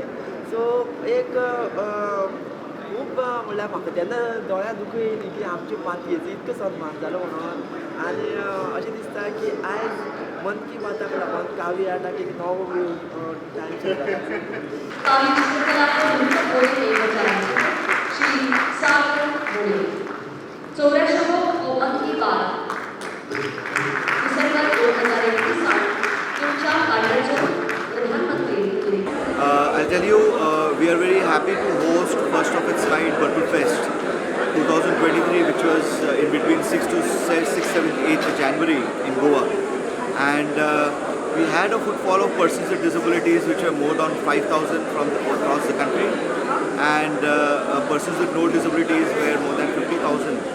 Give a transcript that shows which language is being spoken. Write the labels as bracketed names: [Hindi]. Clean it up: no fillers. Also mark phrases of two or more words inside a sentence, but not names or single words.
[Konkani] सो एक खूब म्हणल्यार म्हाका तेन्ना दोळ्यां दुखू येयली की आमच्या मातयेचो इतको सन्मान जालो म्हणून. आनी अशें दिसता की आयज मन की बाताक लागून कावी आर्टाक एक नवो टायम सुरू जाला. श्री सागर नाईक 84वो मन की बात डिसेंबर 2021 तुमच्या कार्याचो प्रधानमंत्री. [English] I'll tell you, we are very happy to host first of its kind Purple Fest 2023, which was in between 6 to 7, 8 January in Goa. And we had a footfall of persons with disabilities which were more than 5,000 from across the country, and persons with no disabilities were more than 50,000.